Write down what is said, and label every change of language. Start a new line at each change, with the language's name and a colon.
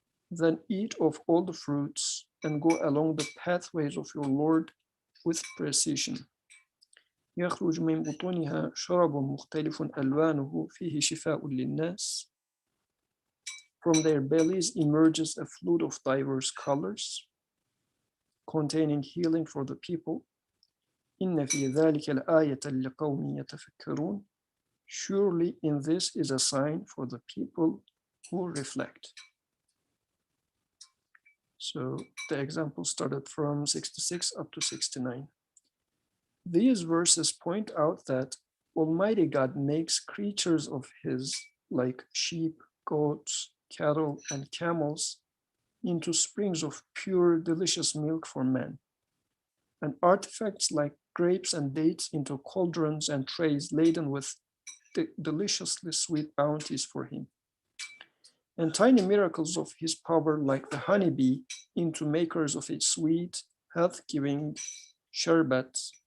English: Then eat of all the fruits and go along the pathways of your Lord with precision.
Arabic: يخرج من بطونها شراب مختلف ألوانه فيه شفاء للناس.
English: From their bellies emerges a fluid of diverse colors, containing healing for the people.
Arabic: إن في ذلك الآية لقوم يتفكرون.
English: Surely in this is a sign for the people who reflect. So the example started from 66 up to 69. These verses point out that Almighty God makes creatures of His, like sheep, goats, cattle, and camels, into springs of pure, delicious milk for men, and artifacts like grapes and dates into cauldrons and trays laden with deliciously sweet bounties for him, and tiny miracles of his power like the honeybee into makers of a sweet, health-giving sherbet.